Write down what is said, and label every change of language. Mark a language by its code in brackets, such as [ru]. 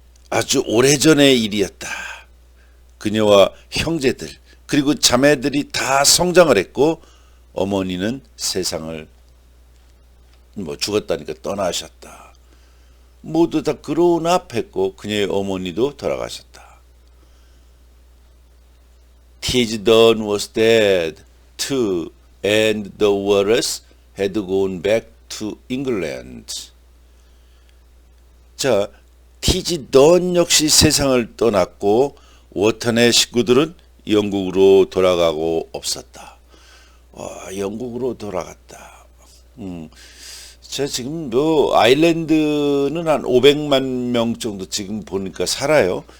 [ko] 아주 오래전의 일이었다. 그녀와 형제들 그리고 자매들이 다 성장을 했고 어머니는 세상을 죽었다니까 떠나셨다. 모두 다 그로운업 했고 그녀의 어머니도 돌아가셨다. [en] Tisdon was dead too and the Wallace had gone back to England. [ko] 자, 티지던 역시 세상을 떠났고 워턴의 식구들은 영국으로 돌아가고 없었다. 영국으로 돌아갔다. 제가 지금 아일랜드는 한 500만 명 정도 지금 보니까 살아요.